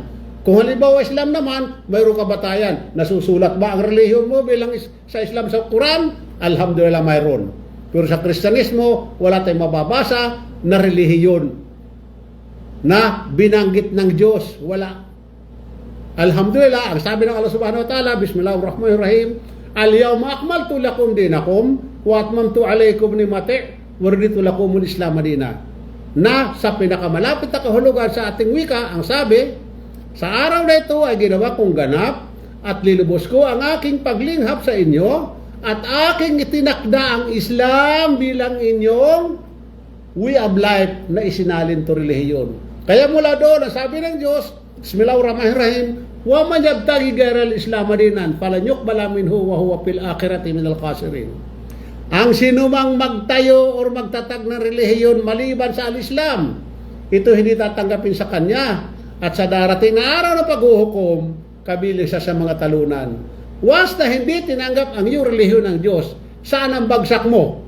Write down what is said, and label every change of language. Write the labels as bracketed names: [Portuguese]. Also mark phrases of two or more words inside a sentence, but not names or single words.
[Filipino] Kung halimbawa Islam naman, mayroon ka batayan. Nasusulat ba ang relihiyon mo bilang sa Islam sa Quran? Alhamdulillah mayroon. Pero sa Kristyanismo, wala tayong mababasa na relihiyon na binanggit ng Diyos. [Arabic] Wala. Alhamdulillah, [Filipino] ang sabi ng [Arabic] الله سبحانه وتعالى، بسم الله الرحمن الرحيم، اليوم أكملت لكم دينكم وأتممت عليكم نعمتي ورضيت لكم الإسلام دينا. [Filipino] Na sa pinakamalapit na kahulugan sa ating wika, ang sabi, sa araw na ito ay ginawa kong ganap at lilubos ko ang aking paglinghap sa inyo at aking itinakda ang Islam bilang inyong [English] way of life [Filipino] na isinalin to relihiyon. Kaya mula doon, ang sabi ng Diyos, [Arabic] Bismillahirrahmanirrahim, ومن يبتغ غير الإسلام دينا فلن يقبل منه وهو في الآخرة من الخاسرين. [Filipino] Ang sinumang magtayo o magtatag ng relihiyon maliban sa al-Islam, ito hindi tatanggapin sa kanya at sa darating na araw ng paghuhukom, kabilang sa mga talunan. Once na hindi tinanggap ang iyong relihiyon ng Diyos, saan ang bagsak mo?